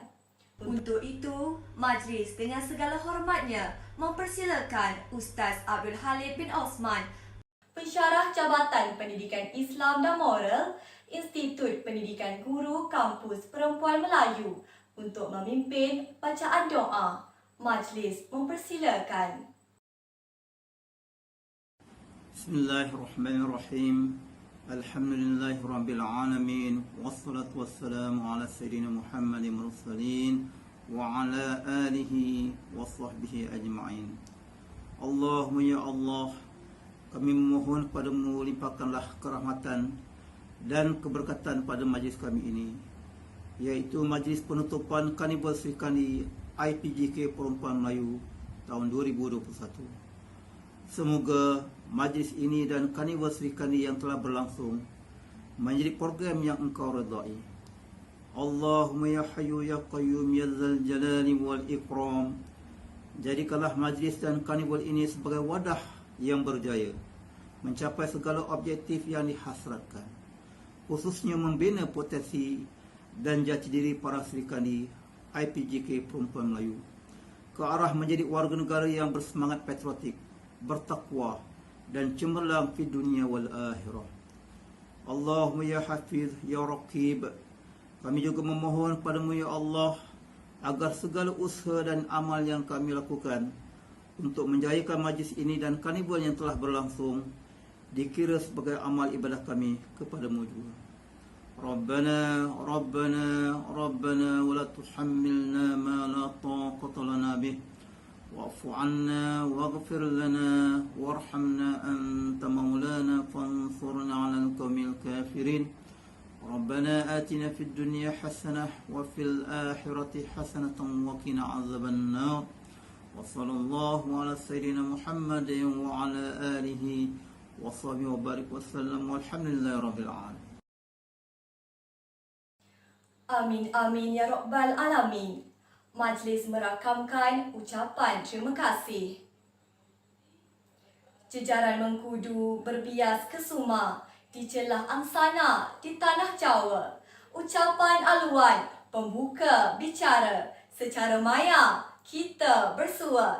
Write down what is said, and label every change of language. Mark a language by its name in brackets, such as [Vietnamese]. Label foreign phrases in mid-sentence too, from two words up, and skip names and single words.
[Malay] Untuk itu, majlis dengan segala hormatnya mempersilakan Ustaz Abdul Halid bin Osman, Pensyarah Jabatan Pendidikan Islam dan Moral, Institut Pendidikan Guru Kampus Perempuan Melayu, untuk memimpin bacaan doa. Majlis mempersilakan. [Arabic] Bismillahirrahmanirrahim. الحمد لله رب العالمين والصلاة والسلام على سيدنا محمد المرسلين وعلى آله وصحبه أجمعين. اللهم يا الله, [Malay] kami memohon padamu limpahkanlah kerahmatan dan keberkatan pada majlis kami ini, iaitu majlis penutupan Carnival Sri Kandi IPGK Perempuan Melayu tahun 2021. Semoga majlis ini dan Carnival Sri Kandi yang telah berlangsung menjadi program yang engkau redai. Allahumma [Arabic] يا حي يا قيوم يا ذا الجلال والإكرام, [Malay] jadikanlah majlis dan Carnival ini sebagai wadah yang berjaya mencapai segala objektif yang dihasratkan, khususnya membina potensi dan jati diri para Sri Kandi IPGK Perempuan Melayu ke arah menjadi warga negara yang bersemangat patriotik, bertakwa dan cemerlang di dunia [Arabic] والآخرة. [Malay] Allahumma [Arabic] يا حفيظ يا رقيب, [Malay] kami juga memohon padamu [Arabic] يا الله [Malay] agar segala usaha dan amal yang kami lakukan untuk menjayakan majlis ini dan Carnival yang telah berlangsung dikira sebagai amal ibadah kami kepadamu juga. [Arabic] ربنا ربنا ربنا ولا تحملنا ما لا طاقة لنا به واعف عنا واغفر لنا وارحمنا أنت مولانا فانصرنا على القوم الكافرين. ربنا آتنا في الدنيا حسنة وفي الآخرة حسنة وقنا عذاب النار. وصلى الله على سيدنا محمد وعلى آله وصحبه وبارك وسلم والحمد لله رب العالمين. آمين آمين يا رب العالمين. [Malay] Majlis merakamkan ucapan terima kasih. Jejaran mengkudu berbias kesuma di celah angsana di tanah Jawa. Ucapan aluan pembuka bicara secara maya kita bersua.